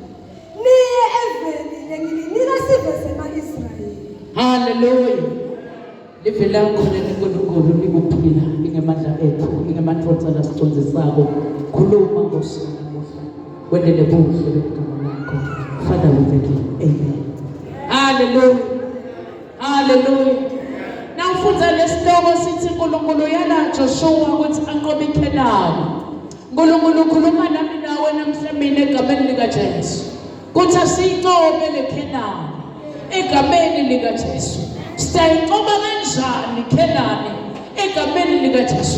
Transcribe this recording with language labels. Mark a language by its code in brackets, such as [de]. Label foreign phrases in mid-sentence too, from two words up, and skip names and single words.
[ss] Niye eveni lengilinika sizwe sema-Israyeli. Hallelujah. Livela khona uNkulunkulu likuphila ingemandla ethu, ingemathosa lasicondzisako. [zu] Khuluma Nkosi namuhla. [ss] Wendele buhle begama lakho. [en] Father, we thank you. Amen. Hallelujah. Hallelujah. [ss] Now ufundza lesihloko sithi uNkulunkulu yala Joshua ukuthi anqobe iKhenani. [zu] uNkulunkulu ukhuluma nami nawe namhlanje egameni likaJesu. [ss] Kuthi asinqobe leKhenani egameni likaJesu. Sitayinqoba kanjani iKhenani egameni likaJesu?